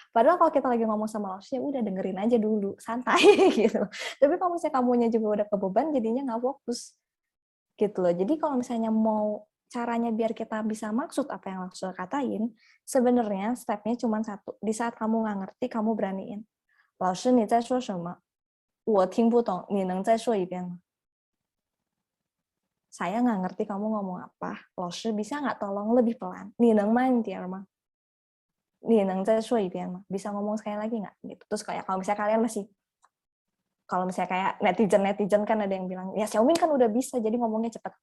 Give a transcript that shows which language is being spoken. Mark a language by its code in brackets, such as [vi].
[id] Padahal kalau kita lagi ngomong sama Laushe, ya udah dengerin aja dulu, santai gitu. Tapi kalau misalnya kamunya juga udah kebeban, jadinya nggak fokus gitu loh. Jadi kalau misalnya mau caranya biar kita bisa maksud apa yang Laushe katain, sebenarnya stepnya cuma satu. Di saat kamu nggak ngerti, kamu beraniin. [zh] Laushe, 你在说什么？我听不懂，你能再说一遍吗？ [id] Saya nggak ngerti kamu ngomong apa. Laushe, bisa nggak tolong lebih pelan? [zh] 你能慢一点吗？你能再说一遍吗？ [id] Bisa ngomong sekali lagi nggak? Gitu. Terus kayak kalau misalnya kalian masih, kalau misalnya kayak netizen kan ada yang bilang, ya Xiaomi kan udah bisa, jadi ngomongnya cepat.